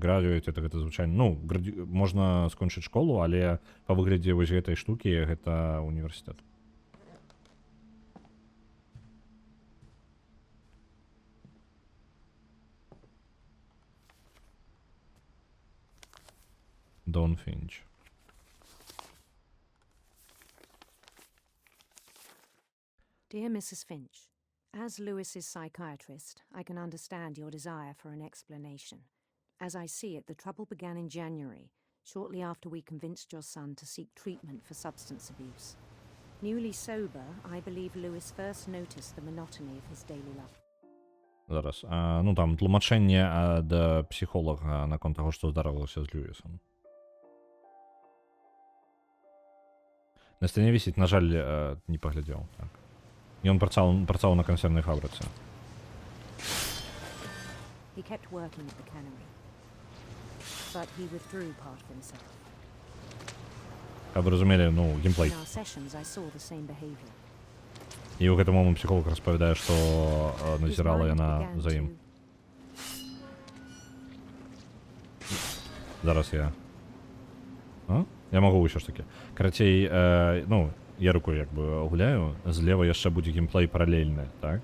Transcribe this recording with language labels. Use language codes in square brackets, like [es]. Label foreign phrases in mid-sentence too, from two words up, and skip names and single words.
[be] Градуэйт, гэта звычайна... Ну, можна скончыць школу, але па выглядзе вось гэтай штукі гэта універсітэт. Дон Фінч. [en] Dear Mrs. Finch, as Lewis's psychiatrist, I can understand your desire for an explanation. As I see it, the trouble began in January, shortly after we convinced your son to seek treatment for substance abuse. Newly sober, I believe Lewis first noticed the monotony of his daily life. [be] Зараз. Ну, там тлумачэнне ад псіхолага наконт таго, што здарылася з Льюісам. На сцяне вісіць, на жаль, не паглядзеў. Так. Ён працаваў на кансервнай фабрыцы. [en] He kept working at the cannery, but he withdrew part of himself. [be] Каб вы разумелі, ну, геймплей. [en] In our sessions, I saw the same behavior. [be] І ў гэты момант псіхолог распавядае, што назірала яна за ім. Зараз я... Я магу ўсё ж такі. Карацей, ну, я рукой як бы гуляю, злева яшчэ будзе геймплей паралельны, так?